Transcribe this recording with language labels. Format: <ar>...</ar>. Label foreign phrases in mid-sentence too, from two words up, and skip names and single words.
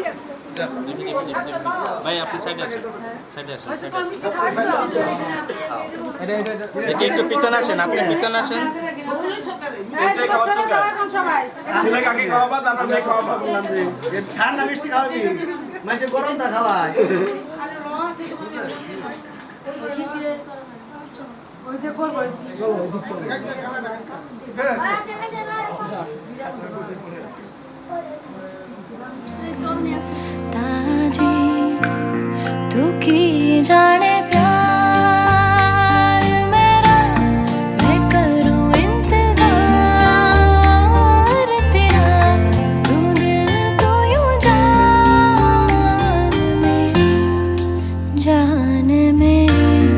<bn>ভাই আপনি সাইডে আসেন দেখি একটু পিছনে আসেন আপনি পিছনে আসেন ছেলেকে আগে খাওয়াবা তারপর মেয়ে খাওয়াবা ঠান্ডা মিষ্টি খাওয়াবি মাসে গরমটা খাওয়ায় ওই যে করবো</bn> <hi>ताजी तू की जाने प्यार मेरा मैं करूं इंतजार तेरा तू दिल तो यूं जान मेरी जान मेरी</hi>